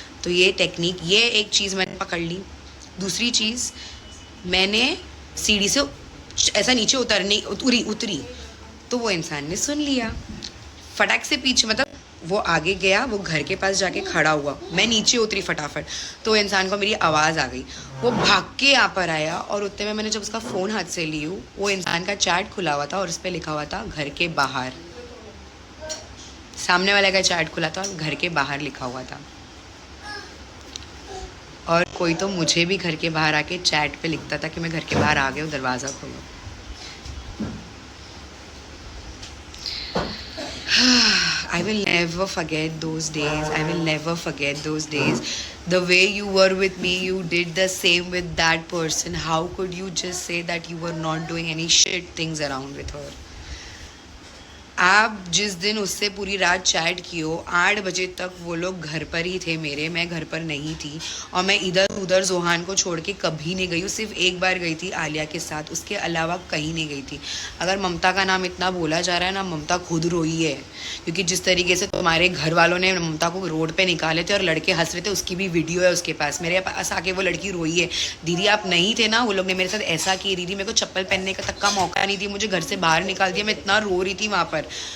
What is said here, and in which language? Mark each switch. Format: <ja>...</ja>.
<hi>तो ये टेक्निक, ये एक चीज़ मैंने पकड़ ली। दूसरी चीज़, मैंने सीढ़ी से ऐसा नीचे उतरी तो वो इंसान ने सुन लिया, फटाक से पीछे, मतलब वो आगे गया, वो घर के पास जाके खड़ा हुआ, मैं नीचे उतरी फटाफट, तो इंसान को मेरी आवाज़ आ गई, वो भाग के यहाँ पर आया, और उतने में मैंने जब उसका फ़ोन हाथ से ली हूँ, वो इंसान का चैट खुला हुआ था और उस पर लिखा हुआ था घर के बाहर। सामने वाले का चैट खुला था और घर के बाहर लिखा हुआ था, और कोई तो मुझे भी घर के बाहर आके चैट पे लिखता था कि मैं घर के बाहर आ गया हूँ, दरवाज़ा खोलो।</hi> <en>I will never forget those days. I will never forget those days. The way you were with me, you did the same with that person. How could you just say that you were not doing any shit things around with her?</en> <hi>आप जिस दिन उससे पूरी रात chat की हो, 8 बजे तक वो लोग घर पर ही थे मेरे, मैं घर पर नहीं थी, और मैं इधर उधर जोहान को छोड़ के कभी नहीं गई हूँ। सिर्फ एक बार गई थी आलिया के साथ, उसके अलावा कहीं नहीं गई थी। अगर ममता का नाम इतना बोला जा रहा है ना, ममता खुद रोई है, क्योंकि जिस तरीके से तुम्हारे घर वालों ने ममता को रोड पे निकाले थे और लड़के हंस रहे थे, उसकी भी वीडियो है उसके पास, मेरे पास आके वो लड़की रोई है, दीदी आप नहीं थे ना, वो लोग ने मेरे साथ ऐसा किया, दीदी मेरे को चप्पल पहनने का तक का मौका नहीं दिया, मुझे घर से बाहर निकाल दिया, मैं इतना रो रही थी वहाँ पर।</hi>